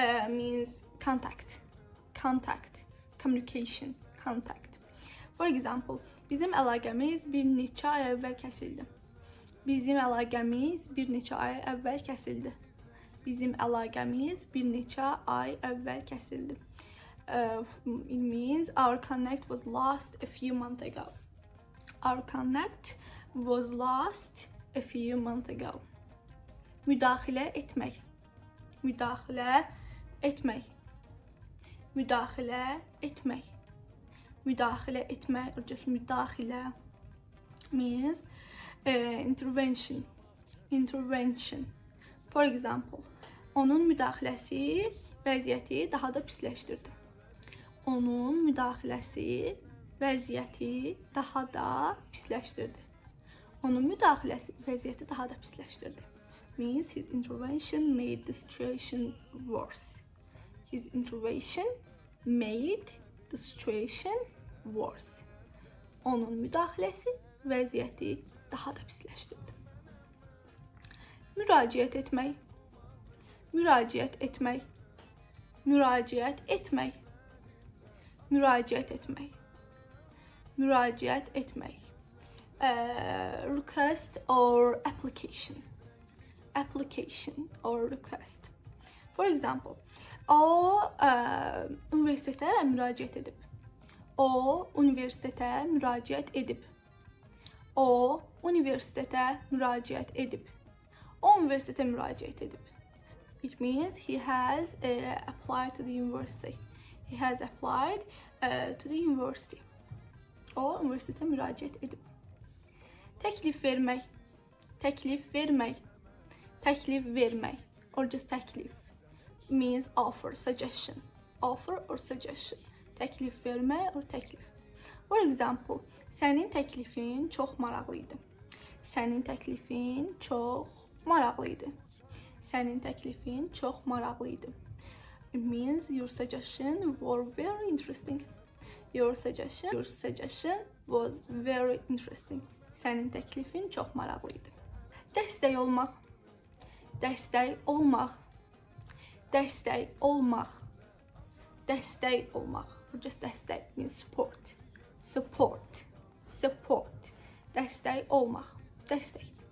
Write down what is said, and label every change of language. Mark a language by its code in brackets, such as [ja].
[en] Means contact, communication, contact. For example, [az] bizim əlaqəmiz bir neçə ay əvvəl kəsildi. Bizim əlaqəmiz bir neçə ay əvvəl kəsildi. Bizim əlaqəmiz bir neçə ay əvvəl kəsildi. [en] It means our connect was lost a few months ago. Our connect was lost a few months ago. [az] Müdaxilə etmək. Müdaxilə etmək. Müdaxilə etmək. Müdaxilə etmək [en] or just müdaxilə means intervention. Intervention. For example, [az] onun müdaxiləsi vəziyyəti daha da pisləşdirdi. Onun müdaxiləsi vəziyyəti daha da pisləşdirdi. Onun müdaxiləsi vəziyyəti daha da pisləşdirdi. [en] Means his intervention made the situation worse. His intervention made the situation worse. [az] Onun müdaxiləsi vəziyyəti daha da pisləşdirdi. Müraciət etmək. Müraciət etmək. Müraciət etmək. Müraciət etmək. Müraciət etmək. [en] Request or application. Application or request. For example, [az] o üniversitetə müraciət edib. O üniversitetə müraciət edib. O üniversitetə müraciət edib. O üniversitetə müraciət edib. [en] It means he has applied to the university. He has applied to the university. [az] O üniversitetə müraciət edib. Təklif vermək. Təklif vermək. Təklif vermək [en] or just [az] təklif [en] means offer, suggestion. Offer or suggestion. [az] Təklif vermək or təklif. [en] For example, [az] sənin təklifin çox maraqlı idi. Sənin təklifin çox maraqlı idi. Sənin təklifin çox maraqlı idi. [en] It means your suggestion was very interesting. Your suggestion was very interesting. [az] Sənin təklifin çox maraqlı idi. Dəstək olmaq. Dəstək olmaq. Dəstək olmaq. Dəstək olmaq. [en] Or just dəstək means support. Support. Support. [az] Dəstək olmaq. Dəstək.